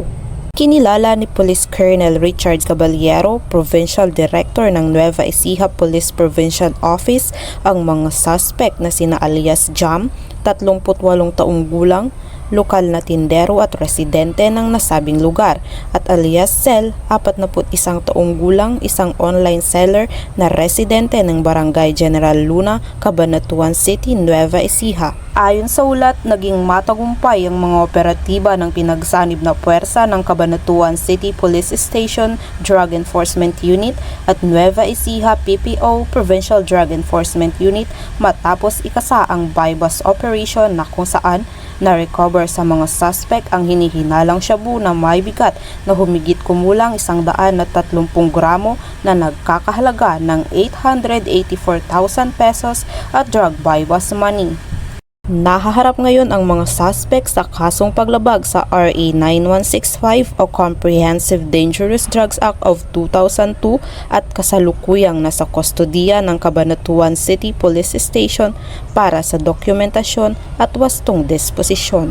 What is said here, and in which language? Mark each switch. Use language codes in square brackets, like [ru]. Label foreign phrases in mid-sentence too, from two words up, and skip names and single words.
[tl] Kinilala ni Police Colonel Richard Caballero, Provincial Director ng Nueva Ecija Police Provincial Office, ang mga suspect na sina alias Jam, 38 taong gulang, lokal na tindero at residente ng nasabing lugar, at alias Cel, 41 taong gulang, isang [en] online seller [tl] na residente ng Barangay General Luna, Cabanatuan City, Nueva Ecija. Ayon sa ulat, naging matagumpay ang mga operatiba ng pinagsanib na puwersa ng Cabanatuan City Police Station Drug Enforcement Unit at Nueva Ecija PPO Provincial Drug Enforcement Unit matapos ikasa ang [en] bypass operation [tl] na kung saan na-recover sa mga suspect ang hinihinalang shabu na may bigat na humigit kumulang 130 gramo na nagkakahalaga ng 884,000 pesos at [en] drug bypass money. [tl] Nahaharap ngayon ang mga suspect sa kasong paglabag sa RA 9165 o Comprehensive Dangerous Drugs Act of 2002 at kasalukuyang nasa kustodiya ng Cabanatuan City Police Station para sa dokumentasyon at wastong disposisyon.